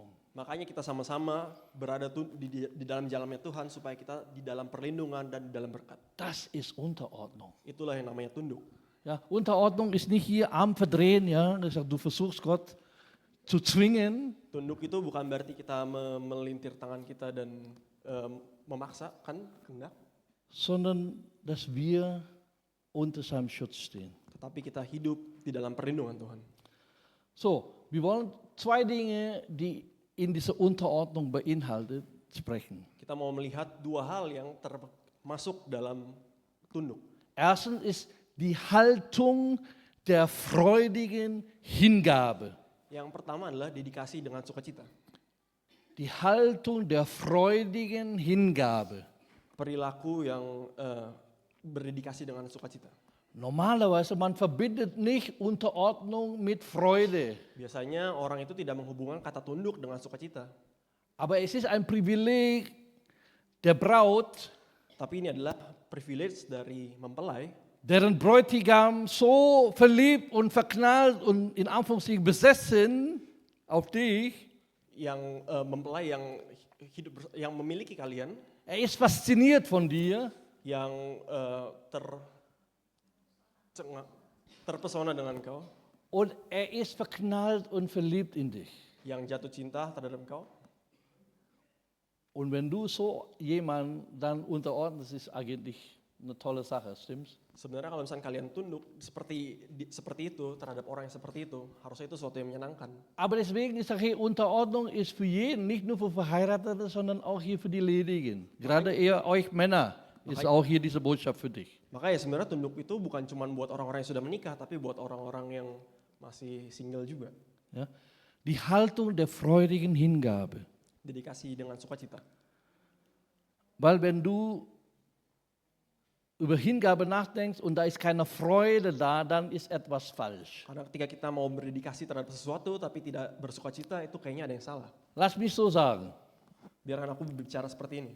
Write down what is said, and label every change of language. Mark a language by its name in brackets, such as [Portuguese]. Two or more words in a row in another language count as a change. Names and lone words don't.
[Indonesian] Makanya kita sama-sama berada di dalam jalannya Tuhan supaya kita di dalam perlindungan dan di dalam berkat. [German] Das ist Unterordnung. [Indonesian] Itulah yang namanya tunduk. [German] Ja, Unterordnung ist nicht hier Arm verdrehen, ja, du versuchst Gott zu zwingen. [Indonesian] Tunduk itu bukan berarti kita melintir tangan kita dan memaksakan kehendak, [German] sondern dass wir unter seinem Schutz stehen. [Indonesian] tetapi kita hidup di dalam perlindungan Tuhan. [German] So, wir wollen zwei Dinge, die in dieser Unterordnung beinhaltet, sprechen. [Indonesian] Kita mau melihat dua hal yang termasuk dalam tunduk. [German] Erstens ist die Haltung der freudigen Hingabe. [Indonesian] Yang pertama adalah dedikasi dengan sukacita. [German] Die Haltung der freudigen Hingabe. [Indonesian] Perilaku yang berdedikasi dengan sukacita. [German] Normalerweise man verbindet nicht Unterordnung mit Freude. [Indonesian] Biasanya orang itu tidak menghubungkan kata tunduk dengan sukacita. [German] Aber es ist ein Privileg der Braut, [Indonesian] Tapi ini adalah privilege dari mempelai [German] deren Bräutigam so verliebt und verknallt und in Anführungszeichen besessen auf dich, [Indonesian] yang mempelai yang yang memiliki kalian, [German] Er ist fasziniert von dir. [Indonesian] yang terpesona dengan kau, [German] Und er ist verknallt und verliebt in dich. [Indonesian] yang jatuh cinta terhadap kau. [German] Und wenn du so jemand dann unterordnest, ist eigentlich eine tolle Sache, stimmt's? [Indonesian] Sebenarnya kalau misalnya kalian tunduk seperti itu terhadap orang yang seperti itu, harusnya itu sesuatu yang menyenangkan. [German] Aber deswegen ist sage ich, Unterordnung ist für jeden, nicht nur für Verheiratete, sondern auch hier für die Ledigen. Gerade eher euch Männer ist auch hier diese Botschaft für dich. [Indonesian] Makanya sebenarnya tunduk itu bukan cuma buat orang-orang yang sudah menikah, tapi buat orang-orang yang masih single juga. [German] Ja? Die Haltung der freudigen Hingabe. [Indonesian] Dedikasi dengan sukacita. [German] Weil wenn du über Hingabe nachdenkst und da ist keine Freude da, dann ist etwas falsch. [Indonesian] Karena ketika kita mau berdedikasi terhadap sesuatu tapi tidak bersukacita, itu kayaknya ada yang salah. [German] Lass mich so sagen. [Indonesian] Biarkan aku berbicara seperti ini.